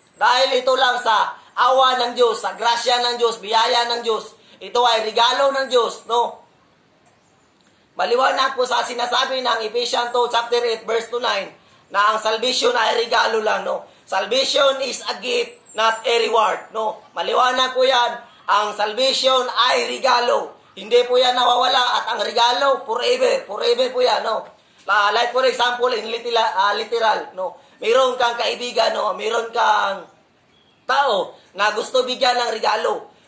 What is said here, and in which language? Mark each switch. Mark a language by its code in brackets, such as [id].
[tl] Dahil ito lang sa awa ng Diyos, sa grasya ng Diyos, biyaya ng Diyos. Ito ay regalo ng Diyos, no? Maliwanag po sa sinasabi ng Ephesians 2, chapter 8, verse 9, na ang salvation ay regalo lang, no? [en] Salvation is a gift, not a reward, [tl] no? Maliwanag po yan, ang salvation ay regalo. Hindi po yan nawawala at ang regalo, forever. Forever po yan, no? [en] Like for example, in literal, [tl] no? Mayroon kang kaibigan, no? Mayroon kang tao na gusto bigyan ng regalo.